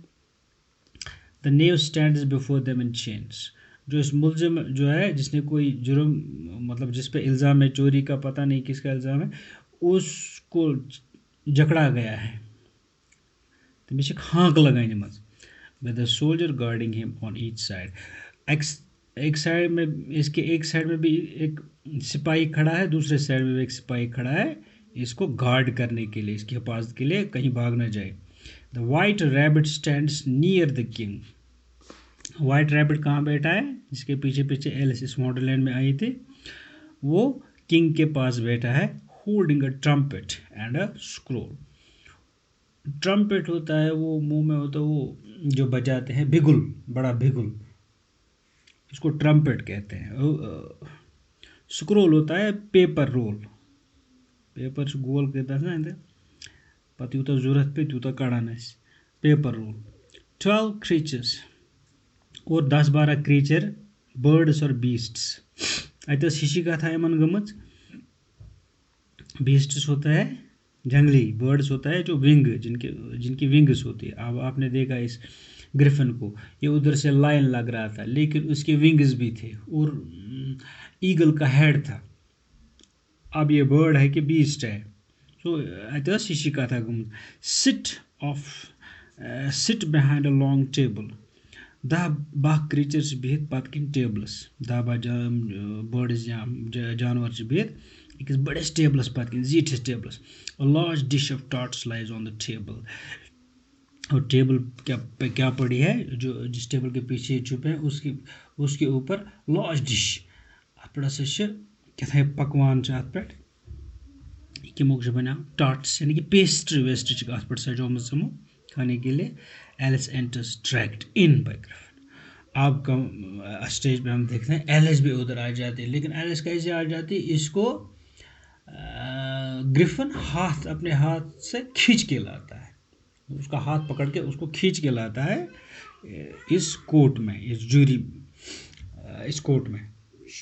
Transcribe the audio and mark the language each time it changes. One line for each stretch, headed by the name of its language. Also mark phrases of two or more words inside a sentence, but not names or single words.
English: The knave stands before them in chains,
Hindi: जो इस मुलजिम जो है, जिसने कोई जुर्म, मतलब जिस पे इल्ज़ाम है चोरी का, पता नहीं किसका इल्ज़ाम है, उसको जकड़ा गया है।
Kashmiri: तमिस हाँक लगाने मज
English: with the soldier guarding him on each side.
Hindi: एक साइड में, इसके एक साइड में भी एक सिपाही खड़ा है, दूसरे साइड में भी एक सिपाही खड़ा है, इसको गार्ड करने के लिए, इसकी हिफाजत के लिए, कहीं भाग ना जाए।
English: The White Rabbit stands near the King.
Hindi: वाइट रैबिट कहाँ बैठा है, जिसके पीछे पीछे एलिस इस वंडरलैंड में आई थी, वो किंग के पास बैठा है,
English: holding a trumpet and a scroll.
Hindi: ट्रम्पेट होता है वो मुंह में होता है, वो जो बजाते हैं, बिगुल, बड़ा बिगुल, इसको ट्रम्पेट कहते हैं। स्क्रोल होता है
English: paper roll,
Hindi: पेपर गोल कहता है ना,
Kashmiri: पता यूत जरूरत पे तूत कड़ान,
English: paper roll. 12 creatures, और 10-12 creature, birds और beasts।
Kashmiri: अत हिशी कथा इन गमच।
Hindi: बीस्ट्स होता है जंगली, बर्ड्स होता है जो विंग, जिनकी विंग्स होती है। अब आपने देखा इस ग्रिफिन को, ये उधर से लायन लग रहा था, लेकिन उसके विंग्स भी थे, और ईगल का हेड था। अब ये बर्ड है कि बीस्ट है। सो
Kashmiri: अत हिशी कथा गमच।
English: Sit behind a long table.
Kashmiri: 10-12 क्रीचर्स बिहित पत किन टेबलस, 10-12 बर्ड्स या जानवर बिहित अकिस बड़िस टेबलस पत किन, जीठिस टेबलस।
English: A large dish of tarts lies on the table.
Hindi: और टेबल क्या पड़ी है, जो जिस टेबल के पीछे चुप है, उसके ऊपर
English: large dish,
Kashmiri: अत पे हसा क्या पकवान अत पे कमोक बना टार्ट्स,
Hindi: यानी कि
Kashmiri: पेस्ट्री वेस्ट्री अत पे सजोम
Hindi: खाने के लिए।
English: Alice enters dragged in by Griffin.
Hindi: अब स्टेज पे हम देखते हैं एलिस भी उधर आ जाती है, लेकिन एलिस कैसे आ जाती है, इसको ग्रिफिन अपने हाथ से खींच के लाता है, उसका हाथ पकड़ के उसको खींच के लाता है इस कोर्ट में, इस जूरी, इस कोर्ट में।